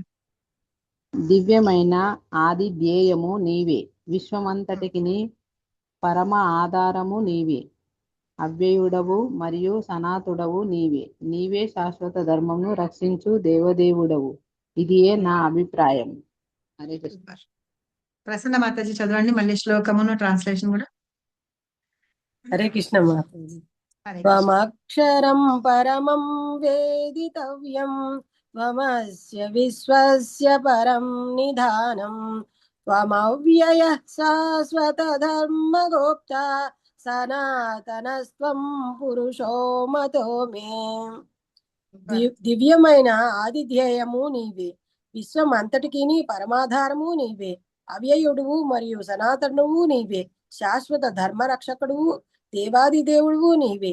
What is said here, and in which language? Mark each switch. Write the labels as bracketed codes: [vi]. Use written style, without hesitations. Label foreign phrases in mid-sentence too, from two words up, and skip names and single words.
[te] దివ్యమైన ఆది ధ్యేయము నీవే, విశ్వమంతటికి పరమ ఆధారము నీవే, అవ్యయుడవు మరియు సనాతుడవు నీవే. నీవే శాశ్వత ధర్మమును రక్షించు దేవదేవుడవు. ఇదియే నా అభిప్రాయం. హరే కృష్ణ. సూపర్. ప్రసన్న మాతాజీ చదవండి మళ్ళీ శ్లోకమును ట్రాన్స్లేషన్ కూడా. హరే కృష్ణ మాతాజీ. హరే కృష్ణ. [sa] త్వమక్షరం పరమం వేదితవ్యం త్వమస్య విశ్వస్య పరం నిధానం త్వమవ్యయ శాశ్వత ధర్మగోప్త సనాతనస్త్వం పురుషో మతో మే. [te] దివ్యమైన ఆదిధ్యేయము నీవే, విశ్వం అంతటికి పరమాధారము నీవే, అవ్యయుడువు మరియు సనాతనువు నీవే, శాశ్వత ధర్మరక్షకుడువు దేవాది దేవుడువు నీవే.